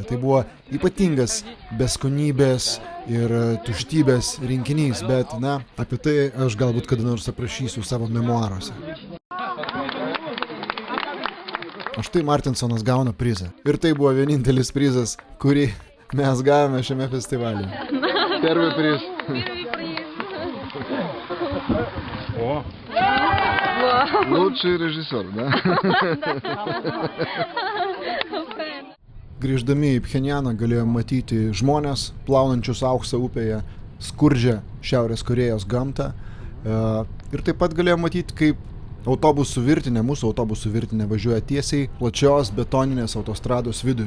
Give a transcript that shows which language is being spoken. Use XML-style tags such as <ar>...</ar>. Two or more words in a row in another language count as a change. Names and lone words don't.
<lt>Tai buvo ypatingas beskonybės ir tuštybės rinkinys, bet, apie tai aš galbūt kada nors aprašysiu savo memuaruose. O štai Martinsonas gauna prizą. Ir tai buvo vienintelis prizas, kurį mes gavome šiame festivalyje.</lt> <ru>Первый приз. О! Лучший режиссер, да?</ru> <lt>Grįždami į Pchenjaną galėjome matyti žmonės, plaunančius auksą upėje, skurdžią Šiaurės Korėjos gamtą. Ir taip pat galėjome matyti, kaip autobusų virtinė, mūsų autobusų virtinė važiuoja tiesiai plačios betoninės autostrados viduriu.</lt>